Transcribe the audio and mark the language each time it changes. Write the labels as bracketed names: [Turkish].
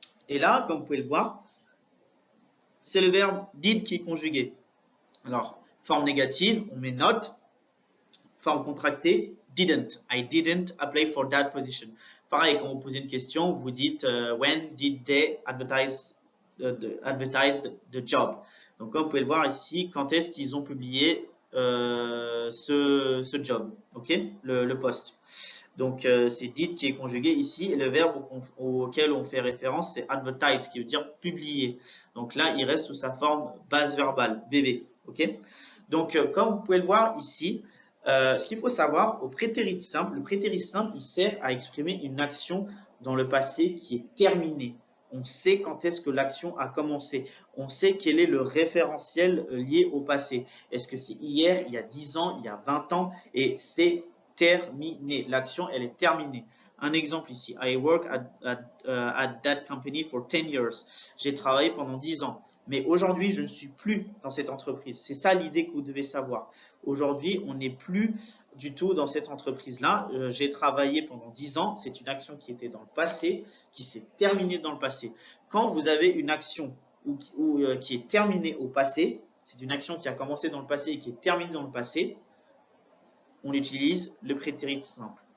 [French] Et là, comme vous pouvez le voir, c'est le verbe did qui est conjugué. Alors, forme négative, on met not. Forme contractée, didn't. [English] I didn't apply for that position. [French] Pareil, quand vous posez une question, vous dites [English] when did they advertise the job. [French] Donc, comme vous pouvez le voir ici, quand est-ce qu'ils ont publié ce job, ok, le poste. Donc, c'est did qui est conjugué ici et le verbe auquel on fait référence, c'est advertise qui veut dire publier. Donc là, il reste sous sa forme base verbale, BV. Ok. Donc, comme vous pouvez le voir ici, ce qu'il faut savoir, au prétérit simple, le prétérit simple, il sert à exprimer une action dans le passé qui est terminée. On sait quand est-ce que l'action a commencé. On sait quel est le référentiel lié au passé. Est-ce que c'est hier, il y a 10 ans, il y a 20 ans, et c'est terminé. L'action, elle est terminée. Un exemple ici. [English] I work at that company for 10 years. [French] J'ai travaillé pendant 10 ans. Mais aujourd'hui, je ne suis plus dans cette entreprise. C'est ça l'idée que vous devez savoir. Aujourd'hui, on n'est plus du tout dans cette entreprise-là. J'ai travaillé pendant 10 ans. C'est une action qui était dans le passé, qui s'est terminée dans le passé. Quand vous avez une action qui est terminée au passé, c'est une action qui a commencé dans le passé et qui est terminée dans le passé, on utilise le prétérit simple.